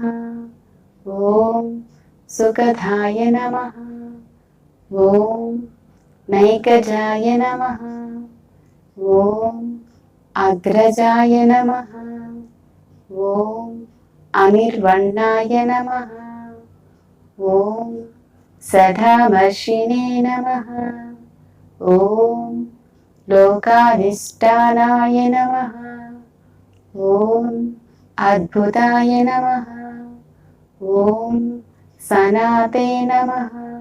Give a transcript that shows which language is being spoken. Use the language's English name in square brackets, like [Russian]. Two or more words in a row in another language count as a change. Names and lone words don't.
[Sanskrit] ఓం సుఖదాయ నమః. ఓం నైకజాయ నమః. ఓం అగ్రజాయ నమః. ఓం అనిర్వణ్ణాయ నమః. ఓం सदामर्शिने नमः। ॐ लोकाधिष्ठानाय नमः। ॐ अद्भुताय नमः। ॐ सनाते नमः।